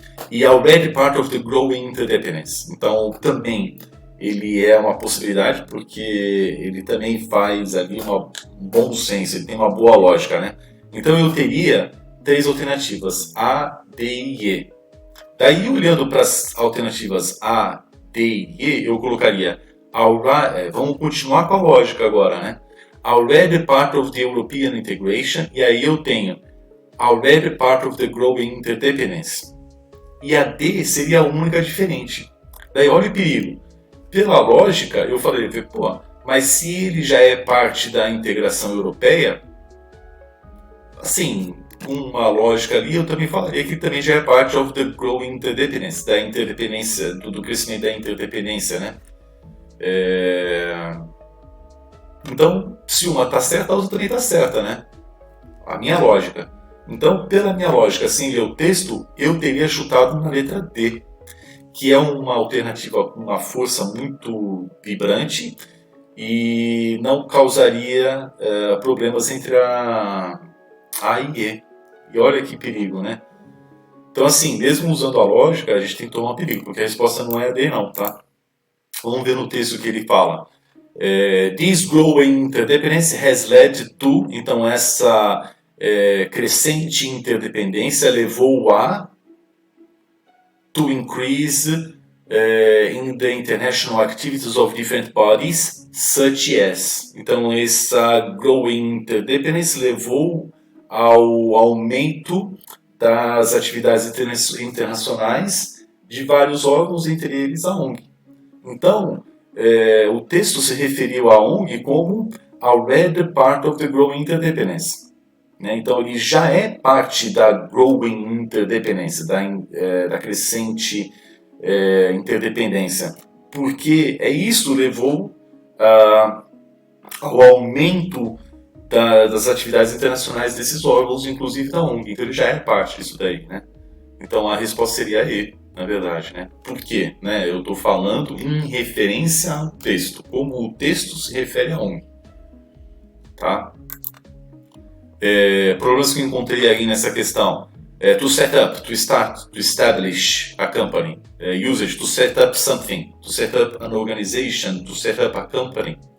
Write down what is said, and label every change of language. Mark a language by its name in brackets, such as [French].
[English] E already part of the growing interdependence. [Portuguese] Então, também ele é uma possibilidade porque ele também faz ali um bom senso, ele tem uma boa lógica, né? Então eu teria 3 alternativas, A, D e E. Daí, olhando para as alternativas A, D e E, eu colocaria, vamos continuar com a lógica agora, né? [English] Already part of the European integration, [Portuguese] e aí eu tenho [English] already part of the growing interdependence. [Portuguese] E a D seria a única diferente. Daí olha o perigo. Pela lógica, eu falei, pô, mas se ele já é parte da integração europeia, assim, com uma lógica ali, eu também falaria que ele também já é parte [English] of the growing interdependence, [Portuguese] da interdependência, do crescimento da interdependência, né? Então, se uma está certa, a outra também está certa, né? A minha lógica. Então, pela minha lógica, assim, ler o texto, eu teria chutado na letra D, que é uma alternativa com uma força muito vibrante e não causaria problemas entre a e E. E olha que perigo, né? Então, assim, mesmo usando a lógica, a gente tem que tomar perigo, porque a resposta não é a D, não, tá? Vamos ver no texto que ele fala. [English] This growing interdependence has led to... [Portuguese] Então, essa crescente interdependência levou a... [English] to increase in the international activities of different bodies, such as. [Portuguese] Então, essa growing interdependence levou ao aumento das atividades internacionais de vários órgãos, entre eles a ONG. Então, o texto se referiu à ONG como [English] already part of the growing interdependence. [Portuguese] Né? Então, ele já é parte da growing interdependence, da crescente interdependência, porque isso levou ao aumento das atividades internacionais desses órgãos, inclusive da ONG. Então ele já é parte disso daí, né? Então a resposta seria E, na verdade, né? Por quê? Né? Eu estou falando em referência ao texto, como o texto se refere à ONG. Tá? Problemas que eu encontrei aí nessa questão. [English] To set up, to start, to establish a company. Usage, to set up something, to set up an organization, to set up a company.